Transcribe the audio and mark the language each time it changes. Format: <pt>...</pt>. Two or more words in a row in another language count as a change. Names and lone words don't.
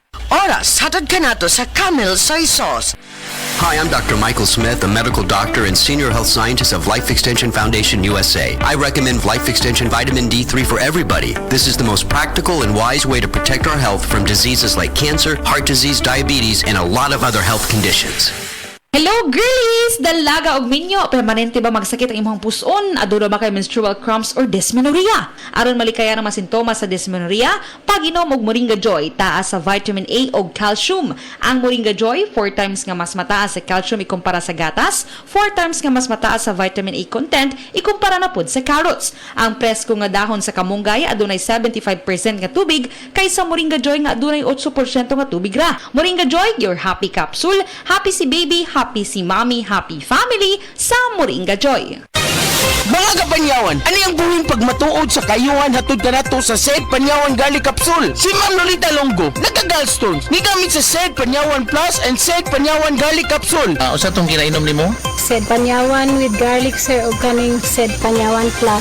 <ceb>Oras, hatad ka na to sa Camel Soy Sauce.</ceb> <en>Hi, I'm Dr. Michael Smith, a medical doctor and senior health scientist of Life Extension Foundation USA. I recommend Life Extension Vitamin D3 for everybody. This is the most practical and wise way to protect our health from diseases like cancer, heart disease, diabetes, and a lot of other health conditions. Hello girlies!</en> <ceb>Dalaga og minyo, permanente ba magsakit ang imong puson? Aduro ba kay</ceb> <en>menstrual cramps or dysmenorrhea?</en> <ceb>Aron malikaya ang mga sintomas sa dysmenorrhea, pag-inom og Moringa Joy, taas sa</ceb> <en>vitamin A</en> <ceb>og calcium. Ang Moringa Joy,</ceb> <en>4 times</en> <ceb>nga mas mataas sa calcium ikumpara sa gatas, 4 times nga mas mataas sa</ceb> <en>vitamin A content</en> <ceb>ikumpara na pud sa carrots. Ang presko nga dahon sa kamunggay adunay 75% nga tubig, kaysa Moringa Joy nga adunay 8% nga tubig ra.</ceb> <en>Moringa Joy, your happy capsule. Happy si baby, happy si mommy, happy family sa Moringa Joy.</en> <ceb>Mga kapanyawan,</ceb> <tl>ano yung</tl> <ceb>buwing pagmatuod sa kayuhan hatod ka na to sa Sed Panyawan Garlic Capsule? Si Ma'am Lolita Longo, nagka-gallstones, ni gamit sa Sed Panyawan Plus and Sed Panyawan Garlic Capsule. Usa tong ginainom nimo? Sed Panyawan</ceb> <en>with garlic sir</en> <ceb>o kaning Sed Panyawan Plus.</ceb>